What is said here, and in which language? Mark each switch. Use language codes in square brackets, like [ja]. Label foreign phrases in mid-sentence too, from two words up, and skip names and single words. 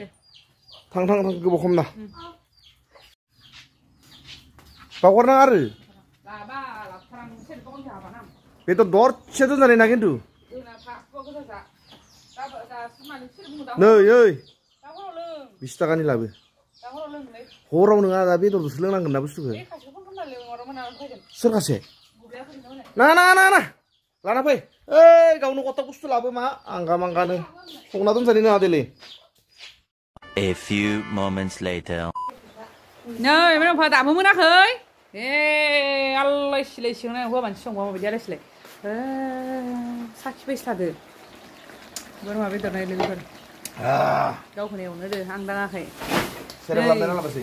[brx] थां गोबाव खम ना बावगारनाङा आरो बेदर दरसे दोनजानाय ना खिन्थु नै 20 थाखानि लाबो हराव नङा दा बेदरदोसो लोंनांगोन ना बुस्थुखौ सोर खासे ना लाना फै गावनो गथ' बुस्थु लाबो मा आंगा मांगानो संना दोनजानाय नङा देलै [en] A few moments later. [brx] नै मेरमफा दाबो मोनाखै आलाय सिलाय सिंनाय हौवा मानसि संबा माबायदि आलाय सिलाय साखि फैस्लादो बोरमा बेदर नाय लोगोफोर गावखौनो एवनो दे आं दाङाखै सेरेब लाबोना लाबोसै